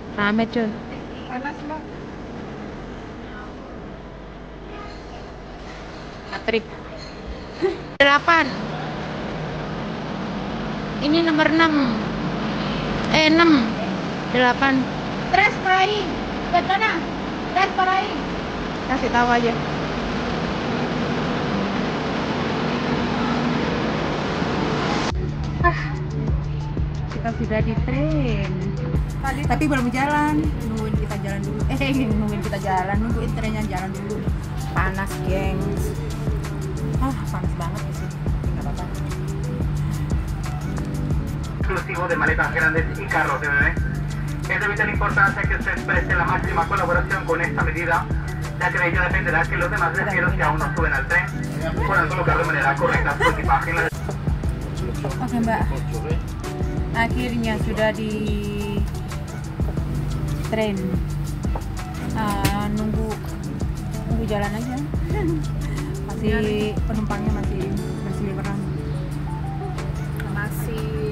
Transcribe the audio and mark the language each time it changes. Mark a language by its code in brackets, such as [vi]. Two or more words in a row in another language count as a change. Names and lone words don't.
[id] rame cuy. Panas mbak. Trip 8. Ini nomor 6. 6 8. [es] Tres por ahí. Betana. Tres por ahí. [id] Kasih tahu aja. Kita sudah di tren. Tapi belum jalan. Nungguin kita jalan dulu. Nungguin trennya jalan dulu. Panas, gengs. Panas banget di sini. Enggak apa-apa. [es] Exclusivo de maletas grandes y carros de bebé. Es de vital importancia que se exprese la máxima colaboración con esta medida, ya que de ello dependerá que los demás viajeros que aún no suben al tren puedan colocar de manera correcta su equipaje en la... [id] Oke mbak, akhirnya sudah di tren. Nunggu jalan aja. Masih penumpangnya masih berseliweran. Masih